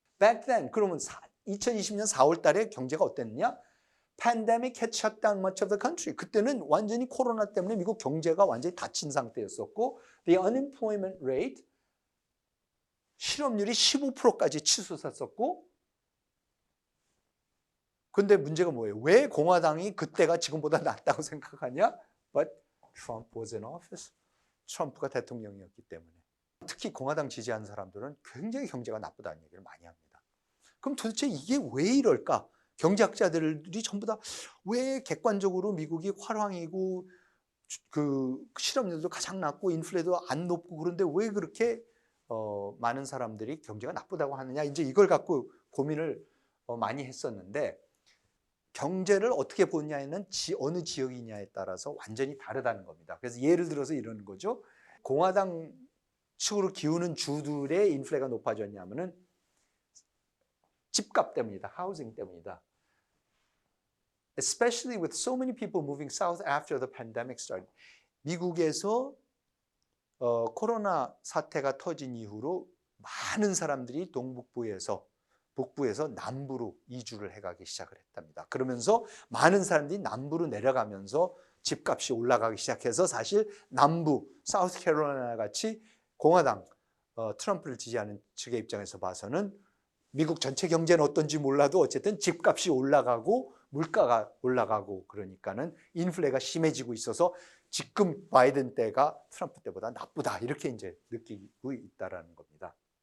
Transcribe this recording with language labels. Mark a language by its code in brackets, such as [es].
[en] Back then, [ko] 그러면 2020년 4월 달에 경제가 어땠느냐? [en] Pandemic had shut down much of the country. [ko] 그때는 완전히 코로나 때문에 미국 경제가 완전히 닫힌 상태였었고 [en] the unemployment rate, [ko] 실업률이 15%까지 치솟았었고 근데 문제가 뭐예요? 왜 공화당이 그때가 지금보다 낫다고 생각하냐? [en] But Trump was in office. [ko] 트럼프가 대통령이었기 때문에. 특히 공화당 지지하는 사람들은 굉장히 경제가 나쁘다는 얘기를 많이 합니다. 그럼 도대체 이게 왜 이럴까? 경제학자들이 전부 다 왜 객관적으로 미국이 화랑이고 그 실업률도 가장 낮고 인플레도 안 높고 그런데 왜 그렇게 많은 사람들이 경제가 나쁘다고 하느냐? 이제 이걸 갖고 고민을 많이 했었는데 경제를 어떻게 보느냐에는 어느 지역이냐에 따라서 완전히 다르다는 겁니다. 그래서 예를 들어서 이러는 거죠. 공화당 측으로 기우는 주들의 인플레가 높아졌냐면은 집값 때문이다. 하우징 때문이다. [en] Especially with so many people moving south after the pandemic started. [ko] 미국에서 코로나 사태가 터진 이후로 많은 사람들이 북부에서 남부로 이주를 해가기 시작을 했답니다. 그러면서 많은 사람들이 남부로 내려가면서 집값이 올라가기 시작해서 사실 남부, 사우스캐롤라이나 같이 공화당, 트럼프를 지지하는 측의 입장에서 봐서는 미국 전체 경제는 어떤지 몰라도 어쨌든 집값이 올라가고 물가가 올라가고 그러니까는 인플레가 심해지고 있어서 지금 바이든 때가 트럼프 때보다 나쁘다 이렇게 이제 느끼고 있다라는 겁니다.